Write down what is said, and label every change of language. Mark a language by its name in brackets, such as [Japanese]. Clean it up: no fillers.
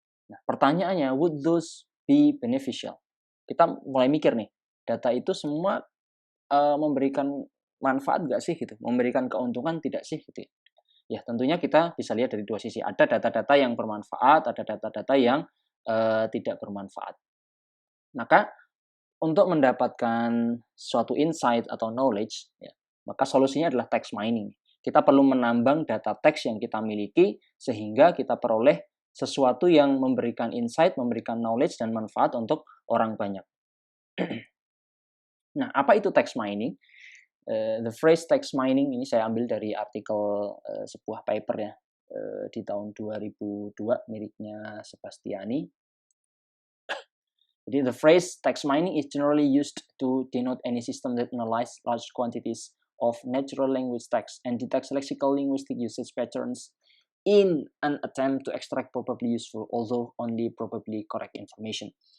[Indonesian] Nah, pertanyaannya, [English] would those be beneficial? [Indonesian] Kita mulai mikir nih, data itu semua memberikan manfaat nggak sih gitu? Memberikan keuntungan tidak sih gitu? Ya, tentunya kita bisa lihat dari dua sisi. Ada data-data yang bermanfaat, ada data-data yang tidak bermanfaat. Maka untuk mendapatkan suatu insight atau knowledge, ya, maka solusinya adalah text mining. Kita perlu menambang data teks yang kita miliki sehingga kita peroleh sesuatu yang memberikan insight, memberikan knowledge dan manfaat untuk orang banyak. Nah, apa itu text mining? [English] The phrase text mining [Indonesian] ini saya ambil dari artikel sebuah paper ya, di tahun 2002 miliknya Sebastiani. Jadi [English] the phrase text mining is generally used to denote any system that analyzes large quantities of natural language text and detects lexical linguistic usage patterns in an attempt to extract probably useful, although only probably correct information.